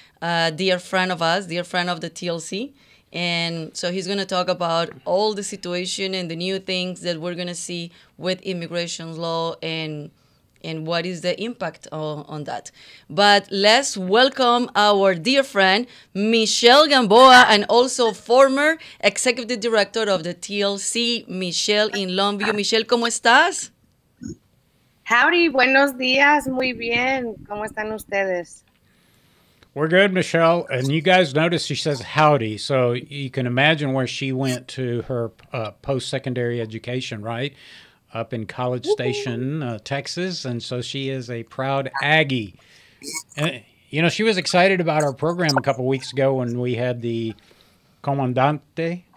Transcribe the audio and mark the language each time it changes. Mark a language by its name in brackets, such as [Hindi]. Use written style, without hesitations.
[English] Dear friend of us, dear friend of the TLC. And so he's going to talk about all the situation and the new things that we're going to see with immigration law and what is the impact on that. But let's welcome our dear friend, Michelle Gamboa, and also former executive director of the TLC, Michelle in Longview. [Spanish] Michelle, ¿cómo estás? Howdy, buenos días, muy bien. ¿Cómo están ustedes? [English] We're good, Michelle. And you guys notice she says howdy. So you can imagine where she went to her post-secondary education, right? Up in College Station, Texas. And so she is a proud Aggie. And, she was excited about our program a couple weeks ago when we had the Comandante.